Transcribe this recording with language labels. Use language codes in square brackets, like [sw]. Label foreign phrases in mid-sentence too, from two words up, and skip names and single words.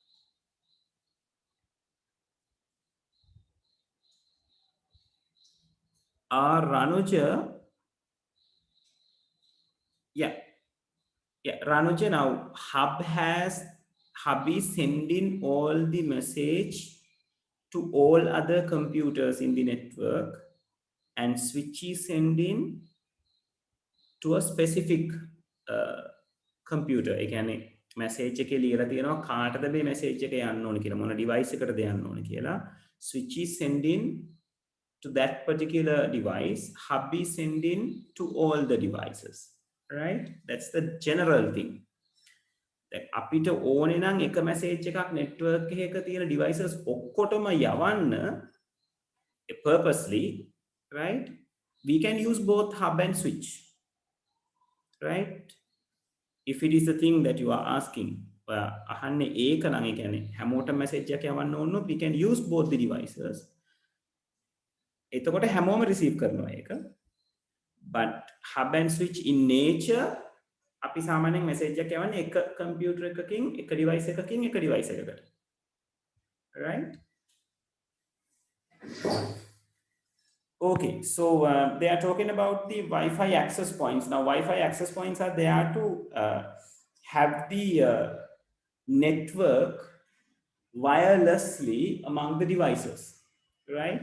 [en] Ranuja, yeah, yeah, Ranuja. Now Hub is sending all the message to all other computers in the network, and switch is sending to a specific computer. [si] ඒ කියන්නේ message එකේ ලියලා තියෙනවා කාටද මේ message එක යන්න ඕනේ කියලා, මොන device එකටද යන්න ඕනේ කියලා. [en] Switch is sending to that particular device, hub is sending to all the devices, right? That's the general thing. [si] දැන් අපිට ඕනේ නම් එක message එකක් network එකක තියෙන devices ඔක්කොටම යවන්න purposely, right? [en] We can use both hub and switch, right? If it is the thing that you are asking, [si] අහන්නේ ඒක නම් ඒ කියන්නේ හැමෝටම message එකක් යවන්න ඕන නම් [en] we can use both the devices. [si] එතකොට හැමෝම receive කරනවා ඒක. [en] But hub and switch in nature, [si] අපි සාමාන්‍යයෙන් message එකක් යවන්නේ එක computer එකකින් එක device එකකින් එක device එකකට, [en] right? Okay, so they are talking about the Wi-Fi access points. Now, Wi-Fi access points are there to have the network wirelessly among the devices, right?